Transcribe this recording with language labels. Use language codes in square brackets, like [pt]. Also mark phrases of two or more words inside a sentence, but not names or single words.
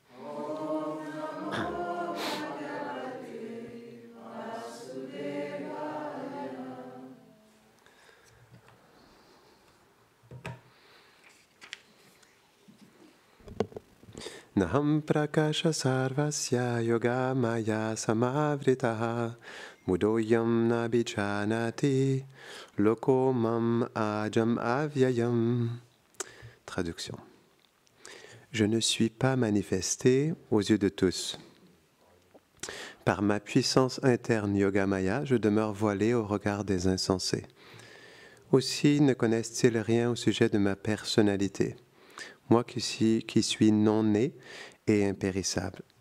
[sa] नाहम् प्रकाश सर्वस्य योग माया समावृतः मूढोयम् नाभिजानाति लोको माम् अजम् अव्ययम्. [fr] Traduction. Je ne suis pas manifesté aux yeux de tous. Par ma puissance interne yoga-maya, je demeure voilé au regard des insensés. Aussi ne connaissent-ils rien au sujet de ma personnalité, moi qui suis non-né et impérissable.